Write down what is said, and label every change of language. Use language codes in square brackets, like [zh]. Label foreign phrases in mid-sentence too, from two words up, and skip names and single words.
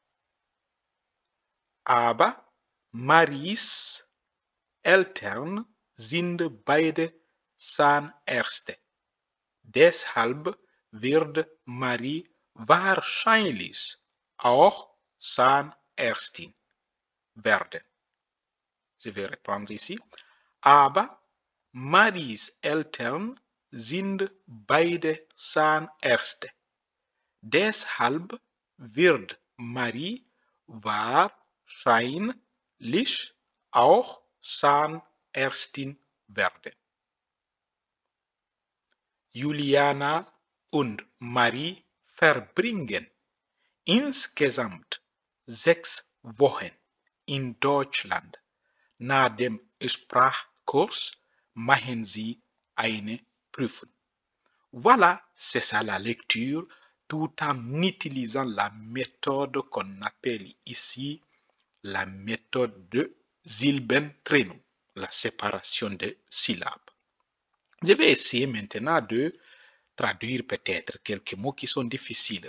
[de] Aber Maries Eltern sind beide Zahnärzte. Deshalb wird Marie wahrscheinlich auch Zahnärztin werden. [fr] Je vais reprendre ici. [de] Aber Maries Eltern sind beide Zahnärzte. Deshalb wird Marie wahrscheinlich auch Zahnärztin werden. Juliana und Marie verbringen insgesamt 6 Wochen in Deutschland. Nach dem Sprachkurs machen sie eine Prüfung. [fr] Voilà, c'est ça la lecture, tout en utilisant la méthode qu'on appelle ici la méthode de Silbentrennung, la séparation des syllabes. Je vais essayer maintenant de traduire peut-être quelques mots qui sont difficiles.